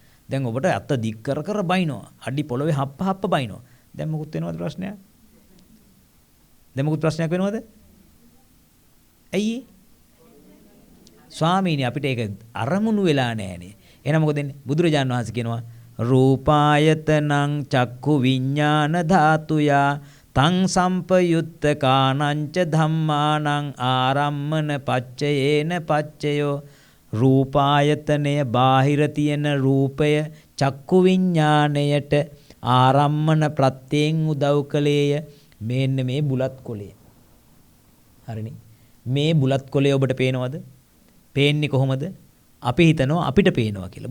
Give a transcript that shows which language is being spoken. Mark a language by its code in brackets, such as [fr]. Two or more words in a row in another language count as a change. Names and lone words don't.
[si] දැන් ඔබට අත දික් කර කර බයිනවා. අඩි පොළවේ හප්ප බයිනවා. දැන් මොකුත් වෙනවද ප්‍රශ්නයක්? දැන් මොකුත් ප්‍රශ්නයක් වෙනවද? ඇයි? ස්වාමීනි අපිට ඒක අරමුණු වෙලා නැහනේ. එහෙනම් මොකද වෙන්නේ? බුදුරජාණන් වහන්සේ කියනවා [pi] රූපායතනං චක්ඛු විඥාන ධාතුයා තං සම්පයුත්ත කානංච ධම්මානං ආරම්මන පච්චයේන පච්චයෝ. [si] රූපායතනය බාහිර තියෙන රූපය චක්කු විඥාණයට ආරම්මන ප්‍රත්‍යයෙන් උදව් කළේය. මෙන්න මේ බුලත් කොළය. හරිනේ. මේ බුලත් කොළය ඔබට පේනවද? පේන්නේ කොහොමද? අපි හිතනවා අපිට පේනවා කියලා.